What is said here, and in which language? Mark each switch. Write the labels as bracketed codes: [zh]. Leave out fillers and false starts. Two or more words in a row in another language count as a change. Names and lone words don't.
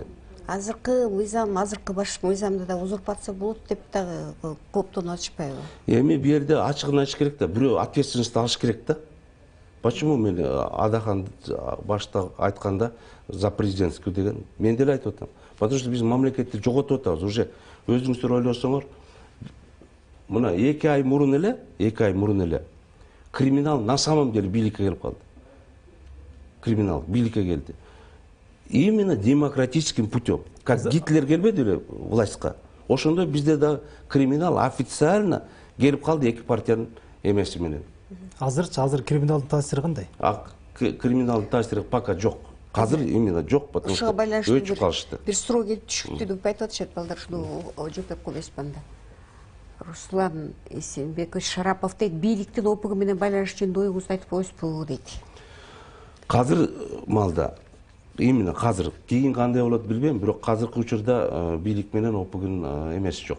[ky] Азыркы мыйзам, азыркы баш мыйзамда да узурпация болот деп дагы кооптонуп атышпайбы? Эми бу жерде ачыгын айтыш керек да, бирөө ответственность алыш керек да. Почему мен Адахан башта айтканда [ru] за президентскую [ky] деген, мен деле айтып атам. [ru] Потому что [ky] биз мамлекетти жоготуп атабыз. Уже өзүңүздөр ойлосоңор, мына 2 ай мурун эле криминал [ru] на самом деле [ky] бийликке келип калды. Криминал бийликке келди. [ru] Именно демократическим путем. [ky] Как Гитлер келбеди эле властька. Ошондой бизде да криминал официально келип калды эки партиянын эмеси менен. Азыр криминалдын таасири кандай? Криминалдын таасири пока жок. Азыр именно жок, [ru] потому что [ky] өчүп калышты. Бир суроо келип түшүптү деп айтып атышат балдар, ушуну жооп койбойсузбу анда. Руслан Эсенбекович Шарапов дейт, бийликтин опугу менен байланыш жөнүндө оюңузду айтып коесузбу дейт. Азыр малда именно азыр кийин кандай болот билбейм, бирок азыркы учурда бийлик менен опугун эмеси жок.